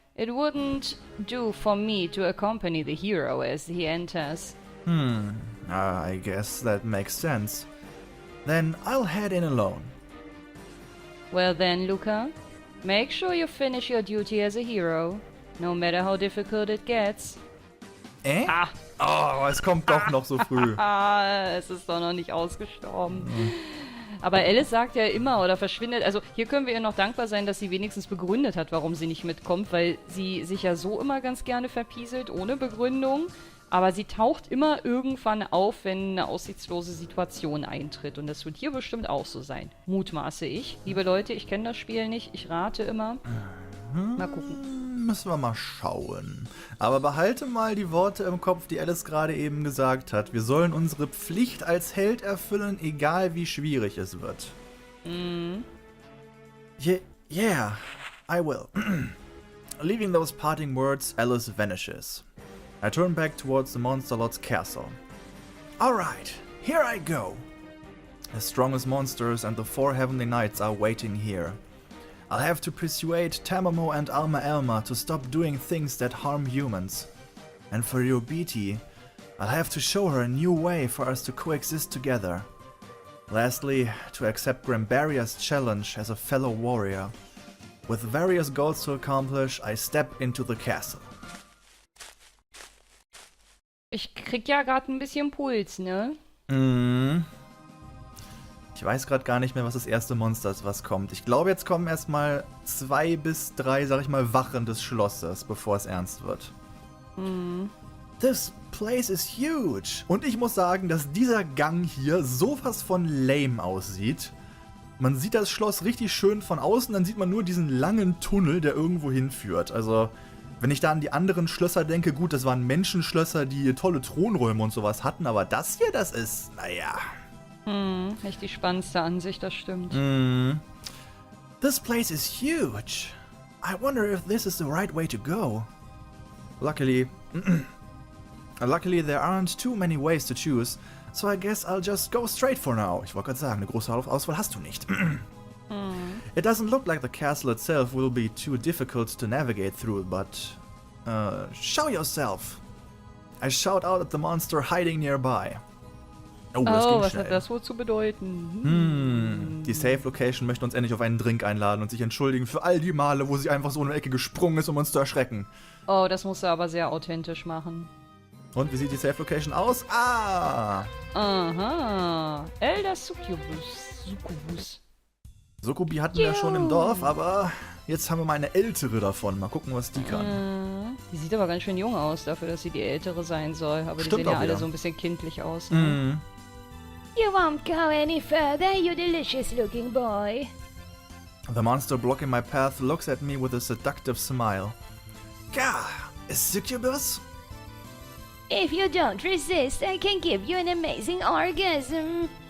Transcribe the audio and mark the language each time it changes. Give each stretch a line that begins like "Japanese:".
English: It wouldn't do for me to accompany the hero as he enters. I guess that makes sense. Then I'll head in alone. Well then, Luca, make sure you finish your duty as a hero, no matter how difficult it gets. Ah.
German: Oh, es kommt doch noch so früh. Es ist doch noch nicht ausgestorben. Aber Alice sagt ja immer oder verschwindet, also hier können wir ihr noch dankbar sein, dass sie wenigstens begründet hat, warum sie nicht mitkommt, weil sie sich ja so immer ganz gerne verpieselt, ohne Begründung. Aber sie taucht immer irgendwann auf, wenn eine aussichtslose Situation eintritt. Und das wird hier bestimmt auch so sein. Mutmaße ich. Liebe Leute, ich kenne das Spiel nicht. Ich rate immer. Mal gucken. Müssen wir mal schauen. Aber behalte mal die Worte im Kopf, die Alice gerade eben gesagt hat. Wir sollen unsere Pflicht als Held erfüllen, egal wie schwierig es wird.
English: Yeah, I will. Leaving those parting words, Alice vanishes. I turn back towards the Monster Lord's castle. Alright, here I go. The strongest monsters and the 4 heavenly knights are waiting here. I'll have to persuade Tamamo and Alma Elma to stop doing things that harm humans. And for your Beatty, I'll have to show her a new way for us to coexist together. Lastly, to accept Grambaria's challenge as a fellow warrior. With various goals to accomplish, I step into the castle.
German: Ich krieg ja gerade ein bisschen Puls, ne? Ich weiß gerade gar nicht mehr, was das erste Monster ist, was kommt. Ich glaube, jetzt kommen erstmal 2 bis 3, sag ich mal, Wachen des Schlosses, bevor es ernst wird.
English: This place is huge.
German: Und ich muss sagen, dass dieser Gang hier sowas von lame aussieht. Man sieht das Schloss richtig schön von außen, dann sieht man nur diesen langen Tunnel, der irgendwo hinführt. Also, wenn ich da an die anderen Schlösser denke, gut, das waren Menschenschlösser, die tolle Thronräume und sowas hatten, aber das hier, das ist, naja. Nicht die spannendste Ansicht, das stimmt.
English: This place is huge. I wonder if this is the right way to go. Luckily, there aren't too many ways to choose, so I guess I'll just go straight for now. Ich wollte gerade sagen, eine große Auswahl hast du nicht. It doesn't look like the castle itself will be too difficult to navigate through, but show yourself. I shout out at the monster hiding nearby.
German: Oh, was hat das wohl zu bedeuten? Die Safe Location möchte uns endlich auf einen Drink einladen und sich entschuldigen für all die Male, wo sie einfach so in eine Ecke gesprungen ist, um uns zu erschrecken. Oh, das musst du aber sehr authentisch machen. Und wie sieht die Safe Location aus? Ah! Aha. Elder Succubus. Succubi hatten wir schon im Dorf, aber jetzt haben wir mal eine ältere davon. Mal gucken, was die kann. Die sieht aber ganz schön jung aus, dafür, dass sie die ältere sein soll. Aber Stimmt, die sehen ja alle wieder so ein bisschen kindlich aus. Ne?
English: You won't go any further, you delicious looking boy. The monster blocking my path looks at me with a seductive smile. Gah! A succubus? If you don't resist, I can give you an amazing orgasm.